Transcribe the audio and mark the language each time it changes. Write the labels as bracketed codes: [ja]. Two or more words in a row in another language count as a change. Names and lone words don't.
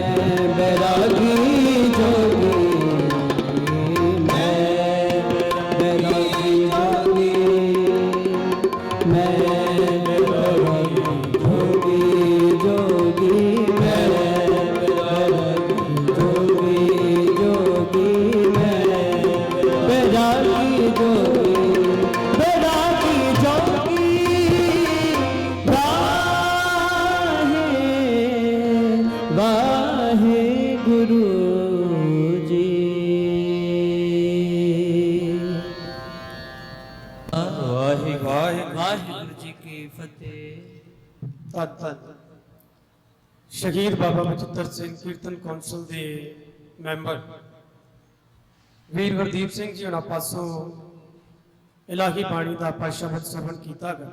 [hi] बैरागी जोगी, मैं बैरागी जोगी, मैं बैरागी जोगी जोगी, मैं बैरागी जोगी जोगी, मैं बैरागी जोगी बैरागी जोगी। [pa] ਵਾਹੇ ਵਾਹੇ ਗੁਰੂ ਜੀ। ਵਾਹੇ ਵਾਹੇ ਵਾਹਿਗੁਰੂ ਜੀ ਕੀ ਫਤਿਹ। ਧੰਨ ਧੰਨ ਸ਼ਹੀਦ ਬਾਬਾ ਬਚਿੱਤਰ ਸਿੰਘ ਕੀਰਤਨ ਕੌਂਸਲ ਦੇ ਮੈਂਬਰ ਵੀਰ ਹਰਦੀਪ ਸਿੰਘ ਜੀ ਹੁਣਾਂ ਪਾਸੋਂ ਇਲਾਹੀ ਬਾਣੀ ਦਾ ਆਪਾਂ ਸ਼ਬਦ ਸਰਵਣ ਕੀਤਾ ਗਾ।